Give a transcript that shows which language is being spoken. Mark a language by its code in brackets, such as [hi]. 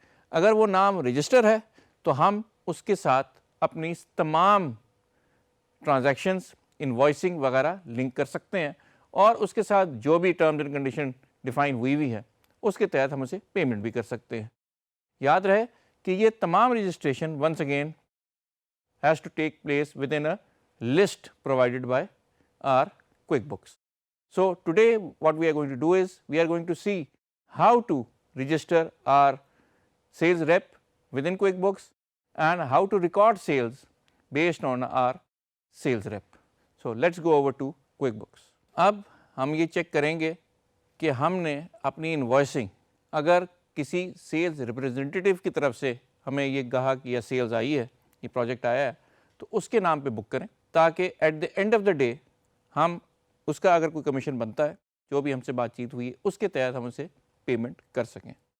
[ur] اگر وہ نام رجسٹر ہے تو ہم اس کے ساتھ اپنی تمام ٹرانزیکشنز انوائسنگ وغیرہ لنک کر سکتے ہیں اور اس کے ساتھ جو بھی ٹرمز اینڈ کنڈیشن ڈیفائن ہوئی ہے اس کے تحت ہم اسے پیمنٹ بھی کر سکتے ہیں. یاد رہے کہ یہ تمام registration [en] Once again has to take place within a list provided by our QuickBooks. So today what we are going to do is we are going to see how to register our sales rep within QuickBooks and how to record sales based on our sales rep. So let's go over to QuickBooks. [ur] اب ہم یہ check کریں گے کہ ہم نے اپنی invoicing اگر کسی سیلز ریپرزینٹیو کی طرف سے ہمیں یہ کہا کہ یہ سیلز آئی ہے, یہ پروجیکٹ آیا ہے, تو اس کے نام پہ بک کریں تاکہ [en] at the end of the day [ur] ہم اس کا اگر کوئی کمیشن بنتا ہے جو بھی ہم سے بات چیت ہوئی ہے اس کے تحت ہم اسے پیمنٹ کر سکیں.